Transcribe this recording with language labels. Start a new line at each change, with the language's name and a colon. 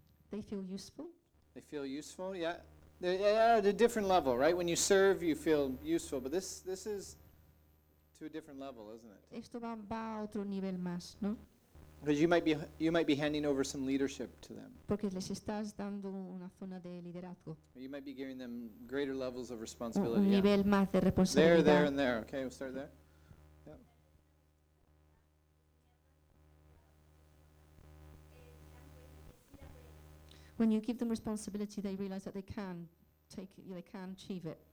English: They feel useful. They feel useful. Yeah. Yeah, at a different level, right? When you serve, you feel useful. But this is to a different level, isn't it?
Spanish: Esto va a otro nivel más, ¿no?
English: Because you might be handing over some leadership to them.
Spanish: Porque les estás dando una zona de liderazgo.
English: You might be giving them greater levels of responsibility.
Spanish: Un nivel
English: yeah.
Spanish: más de responsabilidad.
English: There, and there. Okay, we'll start there. When you give them responsibility, they realize that they can achieve it.